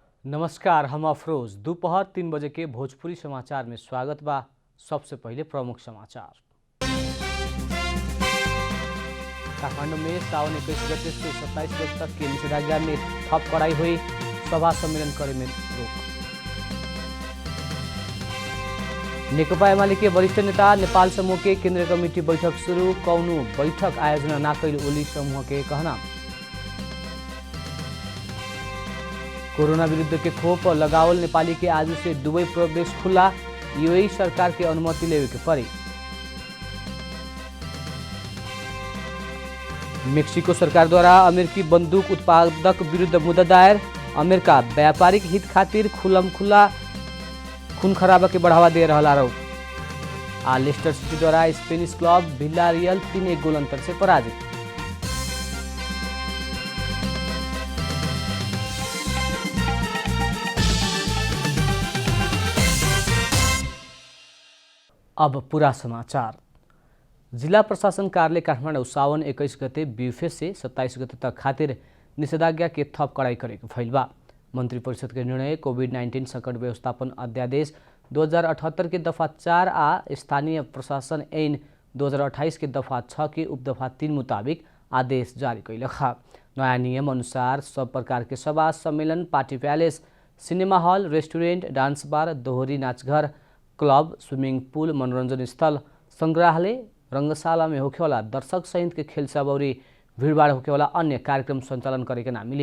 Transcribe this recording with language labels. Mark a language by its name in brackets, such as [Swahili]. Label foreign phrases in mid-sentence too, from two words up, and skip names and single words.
[Bhojpuri] नमस्कार, हम अफरोज। दोपहर 3 बजे के भोजपुरी समाचार में स्वागत बा। सबसे पहले प्रमुख समाचार। काठमांडू में सावन 21 गते से 27 गते तक के निषेधाज्ञा में थप कड़ाई हुई। सभा सम्मेलन करे में रोक। नेकपा एमाले के वरिष्ठ नेता नेपाल समूह के केंद्रीय कमेटी बैठक शुरू। कौनो बैठक आयोजना ना कैल ओली समूह के कहना। कोरोना विरुद्ध के खोप लगावल नेपाली के आज से दुबई प्रवेश खुला। यूएई सरकार के अनुमति लेवे के पड़ी। मेक्सिको सरकार द्वारा अमेरिकी बंदूक उत्पादक विरुद्ध मुद्दा दायर। अमेरिका व्यापारिक हित खातिर खुल्ला खून खराबा के बढ़ावा दे रहा आरोप। लेस्टर सिटी द्वारा स्पेनिश क्लब विलारियल 3-1 गोल अंतर से पराजित। अब पूरा समाचार। जिला प्रशासन कार्यालय काठमाडौँ सावन 21 गते बीफे से 27 गते तक खातिर निषेधाज्ञा के थप कड़ाई करेको फैल बा। मंत्री परिषद के निर्णय कोभिड-19 संकट व्यवस्थापन अध्यादेश 2078 के दफा 4 आ स्थानीय प्रशासन ऐन 2028 के दफा 6 के उपदफा 3 मुताबिक आदेश जारी कैलक। नयाँ नियम अनुसार सब प्रकार के सभा सम्मेलन, पार्टी पैलेस, सिनेमा हॉल, रेस्टोरेंट, डांस बार, दोहरी नाचघर, क्लब, स्विमिंग पूल, मनोरंजन स्थल, संग्रहालय, रंगशाला में होखेवाला दर्शक सहित के खेल सबौरी भीड़भाड़ होखेवाला अन्य कार्यक्रम संचालन करे के ना मिली।